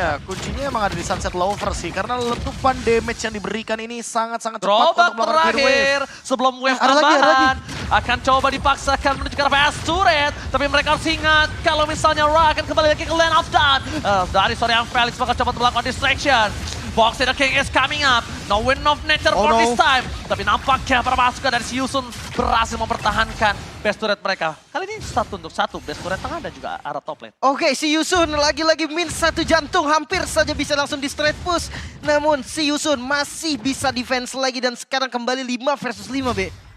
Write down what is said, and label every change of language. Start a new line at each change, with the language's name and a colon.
Indonesian: Ya, kuncinya emang ada di Sunset Lover sih, karena letupan damage yang diberikan ini sangat-sangat cepat
English: Drawback
Indonesian: untuk melakukan clear wave. terakhir sebelum wave Ada lagi, ada tambahan akan coba dipaksakan menuju ke arah PS turret, tapi mereka harus ingat kalau misalnya Ra akan kembali lagi ke lane of dawn. Dari Soren Felix bakal coba melakukan distraction.
English: Boxy the King is coming up. No Wind of Nature for this time.
Indonesian: Tapi nampaknya para pasukan dari Siusun berhasil mempertahankan base turret mereka. Kali ini 1-1, base turret tengah dan juga arah top lane. Oke, si Yusun lagi-lagi min 1 jantung. Hampir saja bisa langsung di straight push. Namun si Yusun masih bisa defense lagi dan sekarang kembali 5 versus 5, Be.